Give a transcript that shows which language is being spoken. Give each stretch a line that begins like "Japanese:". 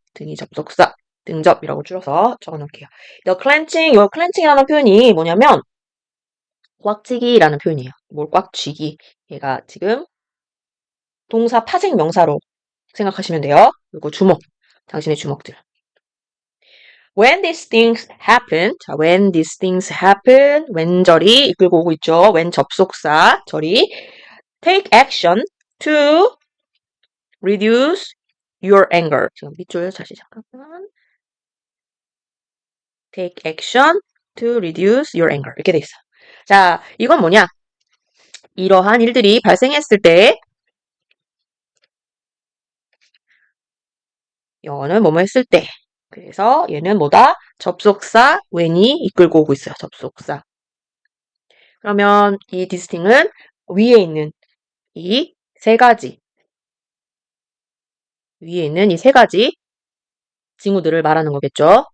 Korean: 등위 접속사, 등접이라고 줄여서 적어놓을게요.
English: the clenching,
Korean: 요 clenching이라는 표현이 뭐냐면 꽉 쥐기라는 표현이에요. 뭘 꽉 쥐기. 얘가 지금 동사 파생 명사로 생각하시면 돼요. 그리고 주먹, 당신의 주먹들.
English: When these things happen, 자, when these things happen, when
Korean: 절이 이끌고 오고 있죠.
English: when
Korean: 접속사 절이
English: take action to reduce your anger.
Korean: 지금 밑줄 다시 잠깐만.
English: take action to reduce your anger.
Korean: 이렇게 돼 있어요. 자, 이건 뭐냐? 이러한 일들이 발생했을 때 영어는 뭐뭐 했을 때 그래서 얘는 뭐다? 접속사 when이 이끌고 오고 있어요. 접속사. 그러면 이 디스팅은 위에 있는 이 세 가지 위에 있는 이 세 가지 징후들을 말하는 거겠죠.